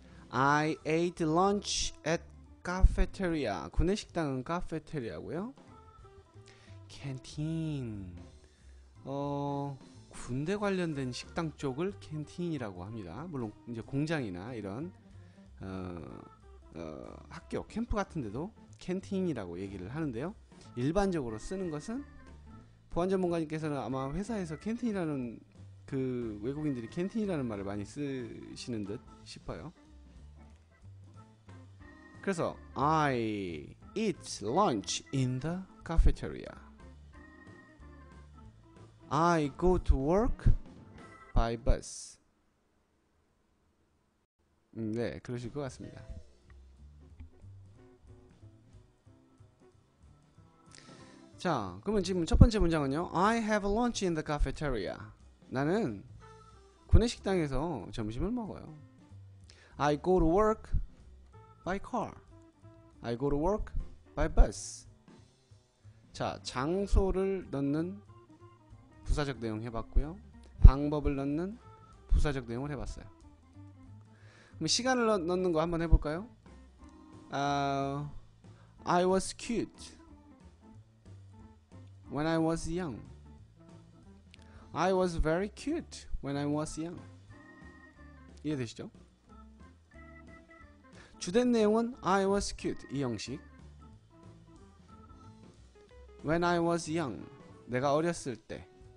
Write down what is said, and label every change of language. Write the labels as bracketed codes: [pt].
[en] I ate lunch at cafeteria. [ko] 구내식당은 카페테리아고요. 캔틴. 군대 관련된 식당 쪽을 캔틴이라고 합니다. 물론 이제 공장이나 이런 학교, 캠프 같은 데도 캔틴이라고 얘기를 하는데요. 일반적으로 쓰는 것은 보안 전문가님께서는 아마 회사에서 캔틴이라는 그 외국인들이 캔틴이라는 말을 많이 쓰시는 듯 싶어요. 그래서 [en] I eat lunch in the cafeteria. I go to work by bus. [ko] 네, 그러실 것 같습니다. 자, 그러면 지금 첫 번째 문장은요. [en] I have lunch in the cafeteria. [ko] 나는 구내식당에서 점심을 먹어요. [en] I go to work by car. I go to work by bus. [ko] 자, 장소를 넣는 부사적 내용 해봤고요. 방법을 넣는 부사적 내용을 해봤어요. 그럼 시간을 넣는 거 한번 해볼까요? [en] I was cute when I was young. I was very cute when I was young. [ko] 이해되시죠? 주된 내용은 [en] I was cute [ko] 이 형식. [en] When I was young [ko] 내가 어렸을 때.